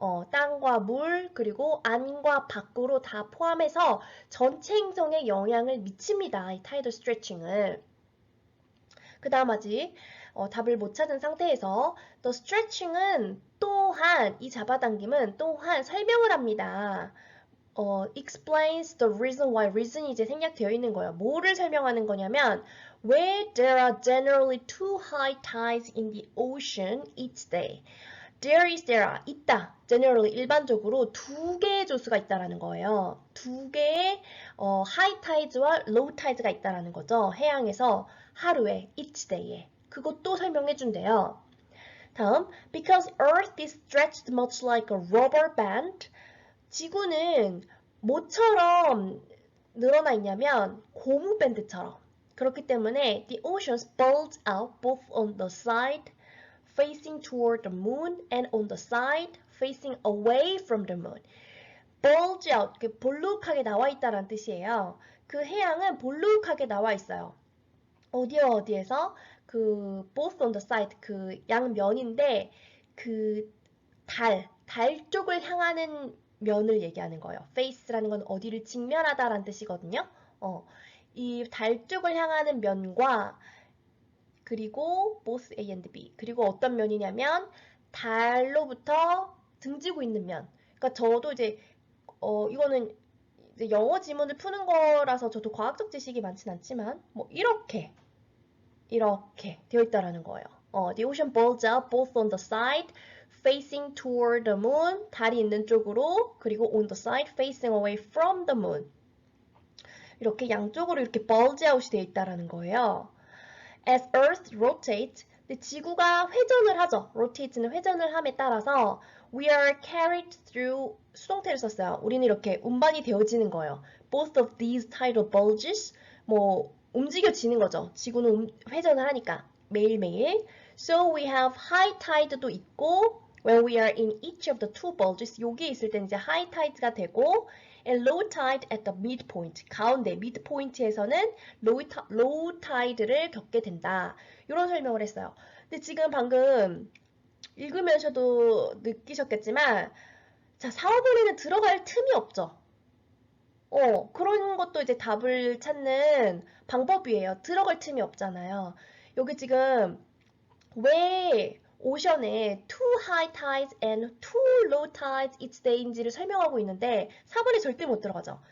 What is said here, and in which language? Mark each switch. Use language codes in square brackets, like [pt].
[ko] 땅과 물 그리고 안과 밖으로 다 포함해서 전체 행성에 영향을 미칩니다. 이 tidal stretching을. 그 다음 아직 답을 못 찾은 상태에서 the stretching은 또한 이 잡아당김은 또한 설명을 합니다. [en] explains the reason why reason이 [ko] 이제 생략되어 있는 거예요. 뭐를 설명하는 거냐면 [en] where there are generally too high tides in the ocean each day. There are [ko] 있다. generally 일반적으로 두 개의 조수가 있다라는 거예요. 두 개의 high tide와 low tide가 있다라는 거죠. 해양에서 하루에 each day에 그것도 설명해 준대요. [en] 다음 because Earth is stretched much like a rubber band. [ko] 지구는 뭐처럼 늘어나 있냐면 고무 밴드처럼. 그렇기 때문에 [en] the oceans bulge out both on the side facing toward the moon and on the side facing away from the moon. [ko] bulge out, 볼록하게 나와 있다는 뜻이에요. 그 해양은 볼록하게 나와 있어요. 어디에서? 그 both on the side, 그 양면인데 그 달 쪽을 향하는 면을 얘기하는 거예요. face라는 건 어디를 직면하다라는 뜻이거든요. 이 달 쪽을 향하는 면과 그리고 both A and B. 그리고 어떤 면이냐면 달로부터 등지고 있는 면. 그러니까 저도 이제 이거는 이제 영어 지문을 푸는 거라서 저도 과학적 지식이 많진 않지만 뭐 이렇게 되어 있다라는 거예요. [en] The ocean bulges out both on the side facing toward the moon, [ko] 달이 있는 쪽으로, 그리고 [en] on the side facing away from the moon. [ko] 이렇게 양쪽으로 이렇게 bulge out이 되어 있다라는 거예요. [en] As Earth rotates, [ko] 지구가 회전을 하죠. rotate는 회전을 함에 따라서 [en] we are carried through [ko] 수동태를 썼어요. 우리는 이렇게 운반이 되어지는 거예요. [en] Both of these tidal bulges, [ko] 뭐 움직여지는 거죠. 지구는 회전을 하니까 매일매일. [en] So we have high tide도 있고 when we are in each of the two bulges, [ko] 여기에 있을 때는 이제 [en] high tide가 되고 and low tide at the midpoint, [ko] 가운데 midpoint에서는 low tide를 겪게 된다. 이런 설명을 했어요. 근데 지금 방금 읽으면서도 느끼셨겠지만 자, 4, 5번에는 들어갈 틈이 없죠. 그런 것도 이제 답을 찾는 방법이에요. 들어갈 틈이 없잖아요. 여기 지금 왜 오션에 [en] two high tides and two low tides each day [ko] 인지를 설명하고 있는데 4번에 절대 못 들어가죠.